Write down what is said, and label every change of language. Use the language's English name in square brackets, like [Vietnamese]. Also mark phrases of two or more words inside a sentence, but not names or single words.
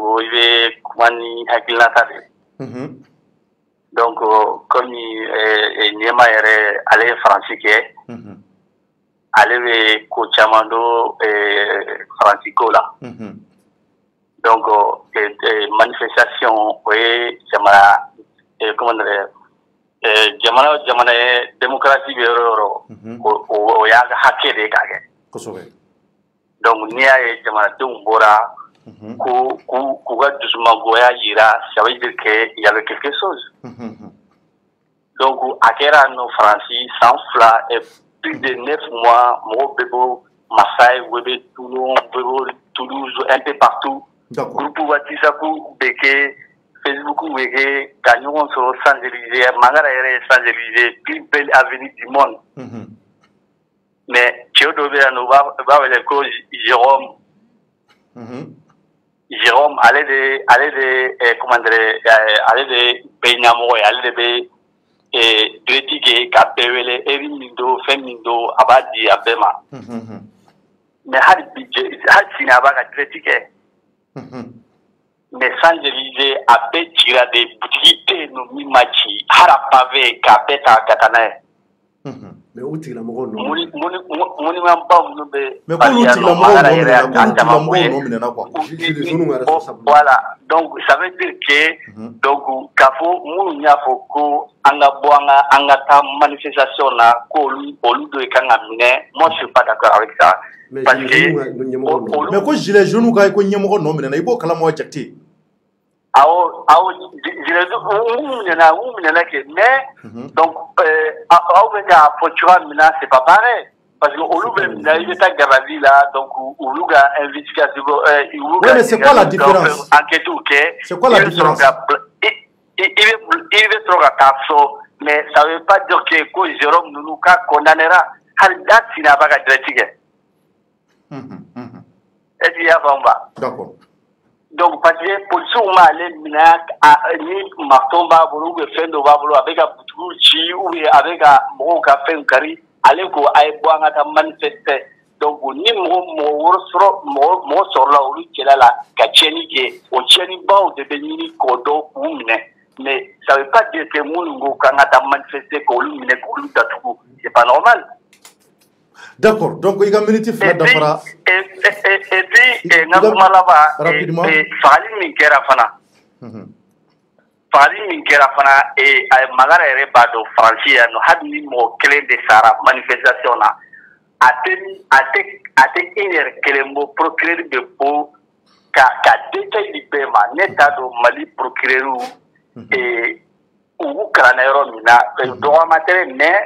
[Bambara] cogo i bɛ kuma ni hakilinata de [French] donc comme [Bambara] ɲɛma yɛrɛ ale ye faransi kɛ ale bɛ ko caman don faransi ko la donc manifestation o ye jamana [French] comment dire [Bambara] jamana ye démocratie bɛ yɔrɔ o yɔrɔ o y'a ka hakɛ de ye k'a kɛ kosɛbɛ donc n'i y'a ye jamanadenw bɔra k'u ka dusumangoya yira [French] ça veut dire que il y avait quelque chose donc [Bambara] a kɛra no faransi san 2 [French] et plus de 9 mois [Bambara] mɔgɔw bɛ bɔ Marseille u bɛ Toulon u bɛ bɔ Toulouse [French] un peu partout [Bambara] groupe WhatsApp bɛ kɛ Facebook bɛ kɛ ka ɲɔgɔn sɔrɔ Champs-Élysées Mangara yɛrɛ ye Champs-Élysées [French] plus belle avenue du monde [Bambara] mais cɛ dɔ bɛ yan nɔ u b'a wele ko Jérôme ale de [French] comment dire [Bambara] ale de bɛ ɲɛmɔgɔ ye ale de bɛ direct kɛ ka bɛɛ wele heure min don fɛn min don a b'a di a bɛɛ ma mais hali sini a b'a ka direct kɛ mais Champs-Élysées a bɛɛ cira de butigi tɛ yen nɔ min ma ci hali a pavé k'a bɛɛ ta ka taa n'a ye mais o tigilamɔgɔw nɔ monument ba minnu bɛ mais k'olu tigilamɔgɔw nɔ minɛna quoi [French] voilà donc ça veut dire que donc [Bambara] k'a fɔ minnu y'a fɔ ko an ka bɔ an ka taa manifestation na ko olu de kan ka minɛ [French] moi je suis pas d'accord avec ça parce que [Bambara] mais ko [French] gilet jaune [Bambara] ka ko ɲɛmɔgɔ nɔ minɛna i b'o kalama wa Diakité aw minɛna kɛ mais donc aw bɛ k'a fɔ cogoya min na [French] c'est pas pareil parce que [Bambara] olu bɛ minɛ i bɛ taa garabali la donc olu ka investigation olu ka [French] c'est quoi la différence [Bambara] enquête kɛ [French] c'est quoi la différence [Bambara] i bɛ sɔrɔ ka taa so [French] mais ça veut pas dire que [Bambara] ko Jérôme ninnu ka condamnera hali da sini a b'a ka direct kɛ [French] est-ce que [Bambara] i y'a faamu ba [French] d'accord donc parce que policiers m'allaient [Bambara] minɛ ni marteau b'a bolo [French] ou bien [Bambara] fɛn dɔ b'a bolo a bɛ ka butigiw ci [French] ou bien [Bambara] a bɛ ka mɔgɔw ka fɛnw kari ale ko a ye bɔ an ka taa manifester donc ni mɔgɔ sɔrɔla olu cɛla la ka tiɲɛni kɛ o tiɲɛnibaw de bɛ ɲini k'o dɔn k'u minɛ [French] mais ça veut pas dire que [Bambara] minnu ko k'an ka taa manifester k'olu minɛ k'olu datugu [French] c'est pas normal. D'accord, donc il y a une minute [Bambara] fila dafara. [French] Et puis [Bambara] na kuma laban fagali min kɛra fana. Fagali min kɛra fana Mangara yɛrɛ b'a dɔn Faransi yan nɔ hali ni mɔgɔ kelen de sara manifestation na a tɛ e yɛrɛ kelen bɔ procureur bɛ bɔ ka détail di bɛɛ ma ne t'a dɔn Mali procureur u kalanna yɔrɔ min na dɔgɔma tɛ mais